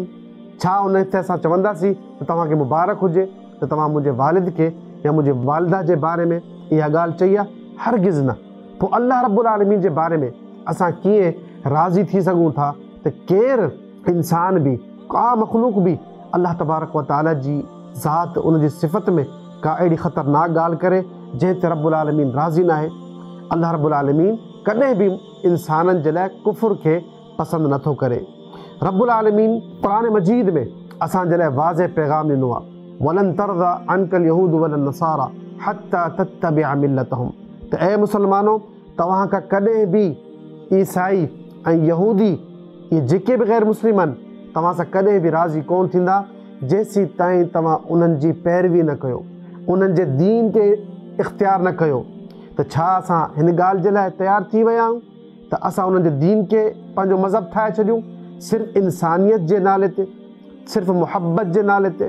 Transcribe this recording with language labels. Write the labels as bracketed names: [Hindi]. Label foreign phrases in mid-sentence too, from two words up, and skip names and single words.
[Sindhi] छा उन ते असां चवंदासीं त तव्हांखे मुबारक हुजे त तव्हां मुंहिंजे वालिद खे या मुंहिंजे वालिदा जे बारे में इहा ॻाल्हि चई आहे? हरगिज़ न। पोइ अल्लाह रब्बुल आलमीन जे बारे में असां कीअं राज़ी थी सघूं था त केरु इंसान बि, का मख़लूक बि अल्लाह तबारक व तआला जी ज़ात, उन जी सिफ़त में का अहिड़ी ख़तरनाक ॻाल्हि करे जंहिं ते रब्बुल आलमीन राज़ी न आहे। अल्लाह रब्बुल आलमीन कॾहिं बि इंसाननि जे लाइ कुफ़ुर खे पसंदि नथो करे। रब्बुल आलमीन क़ुरान मजीद में असांजे लाइ वाज़े पैगाम ॾिनो आहे [Arabic] ولن ترضى عنك اليهود ولا النصارى حتى تتبع ملتهم. [Sindhi] त ऐं मुसलमानो, तव्हां खां कॾहिं बि ईसाई ऐं यहूदी, इहे जेके बि ग़ैर मुस्लिम आहिनि, तव्हां सां कॾहिं बि राज़ी कोन थींदा जेसीं ताईं तव्हां उन्हनि जी पैरवी न कयो, उन्हनि जे दीन खे इख़्तियार न कयो। त छा असां हिन ॻाल्हि जे लाइ तयारु थी विया आहियूं त असां उन्हनि जे दीन खे पंहिंजो मज़हब ठाहे छॾियूं सिर्फ़ु इंसानियत जे नाले ते, सिर्फ़ु मुहबत जे नाले ते?